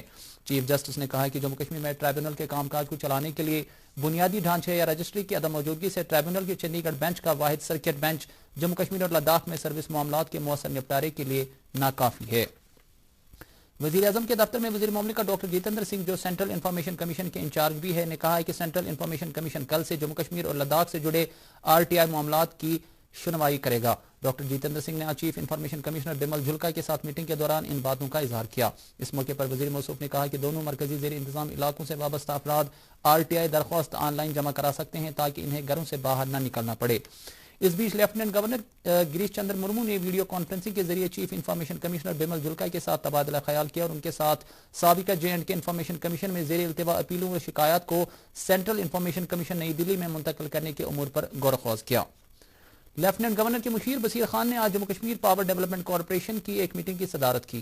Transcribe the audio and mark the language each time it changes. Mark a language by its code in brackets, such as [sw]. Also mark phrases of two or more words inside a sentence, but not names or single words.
[ur] چیف جسٹس نے کہا کہ جموں کشمیر میں ٹرائبیونل کے کام کاج کو چلانے کے لیے بنیادی ڈھانچے یا رجسٹری کی عدم موجودگی سے ٹرائبیونل کے چنڈی گڑھ بینچ کا واحد سرکٹ بینچ جموں کشمیر اور لداخ میں سروس معاملات کے مؤثر نپٹارے کے لیے ناکافی ہے۔ وزیر اعظم کے دفتر میں وزیر مملکت ڈاکٹر جتیندر سنگھ جو سینٹرل انفارمیشن کمیشن کے انچارج بھی ہے نے کہا ہے کہ سینٹرل انفارمیشن کمیشن کل سے جموں کشمیر اور لداخ سے جڑے RTI معاملات کی سنوائی کرے گا۔ ڈاکٹر جتیندر سنگھ نے چیف انفارمیشن کمشنر بمل جھلکا کے ساتھ میٹنگ کے دوران ان باتوں کا اظہار کیا۔ اس موقع پر وزیر موصوف نے کہا کہ دونوں مرکزی زیر انتظام علاقوں سے وابستہ افراد RTI درخواست آن لائن جمع کرا سکتے ہیں تاکہ انہیں گھروں سے باہر نہ نکلنا پڑے۔ اس بیچ لیفٹیننٹ گورنر گریش چندر مرمو نے ویڈیو کانفرنسنگ کے ذریعے چیف انفارمیشن کمشنر بمل جھلکا کے ساتھ تبادلہ خیال کیا اور ان کے ساتھ سابقہ J&K انفارمیشن کمیشن میں زیر التوا اپیلوں و شکایات کو سینٹرل انفارمیشن کمیشن نئی دلی میں منتقل کرنے کے امور پر غور و خوض کیا۔ لیفٹیننٹ گورنر کے مشیر بصیر خان نے آج جموں کشمیر پاور ڈیولپمنٹ کارپوریشن کی ایک میٹنگ کی صدارت کی۔